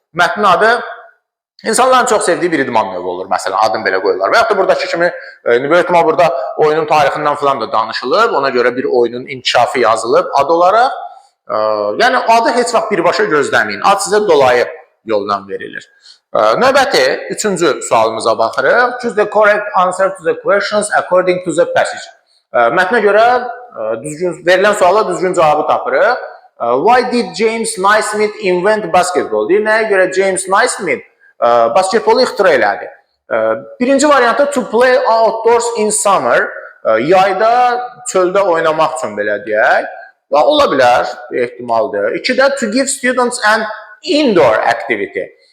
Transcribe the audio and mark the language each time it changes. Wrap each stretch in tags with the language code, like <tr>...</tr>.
<az>Mətnin adı insanların çox sevdiyi bir idman növü olur, məsələn, adını belə qoyurlar. Və yaxud da buradakı kimi, böyük ehtimal burada oyunun tarixindən falan da danışılıb, ona görə bir oyunun inkişafı yazılıb ad olaraq. Yəni, adı heç vaxt birbaşa gözləməyin, ad sizə dolayı yoldan verilir. Növbəti, üçüncü sualımıza baxırıq.</az> <en>Choose the correct answer to the questions according to the passage.</en> <az>Mətnə görə verilən suala düzgün cavabı tapırıq.</az> <en>Why did James Naismith invent basketball?</en> <az>Deyir, nəyə görə James Naismith basketbolu ixtira elədi? Birinci variantda</az> <en>to play outdoors in summer,</en> <az>yayda çöldə oynamaq üçün belə deyək. Ola bilər, ehtimaldır. İkidə</az> <en>to give students an indoor activity.</en>